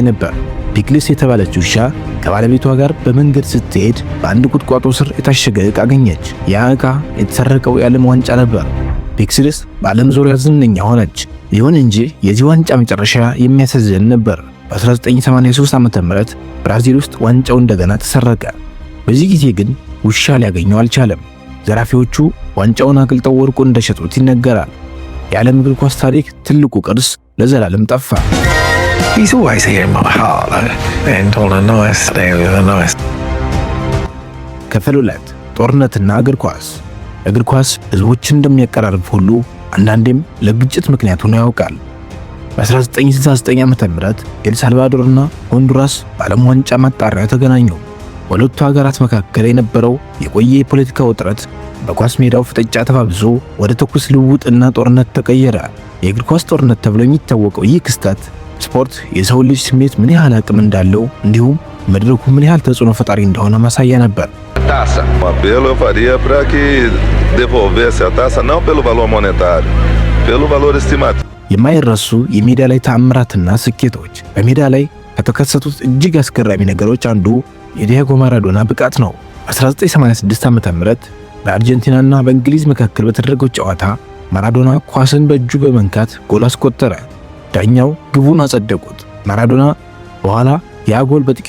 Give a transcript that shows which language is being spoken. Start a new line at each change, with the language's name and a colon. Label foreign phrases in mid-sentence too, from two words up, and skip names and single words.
Amharic: ነበር። ፒክልስ የተባለች ውሻ ከባለቤቷ ጋር በመንገድ ስትሄድ በአንድ ቁጥቋጦ ስር የታሸገ ዕቃ አገኘች። ያ ዕቃ የተሰረቀው የዓለም ዋንጫ ነበር። ፒክልስ በዓለም ዙሪያ ዝነኛ ሆነች። ይሁን እንጂ የዚህ ዋንጫ መጨረሻ የሚያሳዝን ነበር። በ1983 ዓመተ ምህረት ብራዚል ውስጥ ዋንጫው እንደገና ተሰረቀ። በዚህ ጊዜ ግን ውሻ ሊያገኘው አልቻለም። ዘራፊዎቹ ዋንጫውን አቅልጠው ወርቁን እንደሸጡት ይነገራል። የዓለም እግር ኳስ ታሪክ ትልቁ ቅርስ ለዘላለም ጠፋ።
English: He's always here in my heart, and on a nice day with a nice.
Amharic: ክፍል 2 ጦርነትና እግር ኳስ። እግር ኳስ ህዝቦችን እንደሚያቀራርብ ሁሉ አንዳንዴም ለግጭት ምክንያት ሆኖ ያውቃል። በ1969 ዓመተ ምህረት ኤልሳልቫዶርና ሆንዱራስ በዓለም ዋንጫ ማጣሪያ ተገናኙ። በሁለቱ ሀገራት መካከል የነበረው የቆየ የፖለቲካ ውጥረት በኳስ ሜዳው ፍጥጫ ተባብሶ ወደ ተኩስ ልውውጥና ጦርነት ተቀየረ። የእግር ኳስ ጦርነት ተብሎ የሚታወቀው ይህ ክስተት ስፖርት የሰው ልጅ ስሜት ምን ያህል አቅም እንዳለው እንዲሁም መድረኩ ምን ያህል ተጽዕኖ ፈጣሪ እንደሆነ ማሳያ ነበር።
Portuguese: taça. Um apelo eu faria para que devolvesse a taça não pelo valor monetário, pelo valor estimativo.
Amharic: የማይረሱ የሜዳ ላይ ተአምራትና ስኬቶች። በሜዳ ላይ ከተከሰቱት እጅግ አስገራሚ ነገሮች አንዱ የዲያጎ ማራዶና ብቃት ነው። 1986 ዓመተ ምህረት በአርጀንቲናና በእንግሊዝ መካከል በተደረገው ጨዋታ ማራዶና ኳስን በእጁ በመንካት ጎል አስቆጠረ። ዳኛው ግቡን አጸደቁት። ማራዶና በኋላ ያ ጎል በጥቂቱ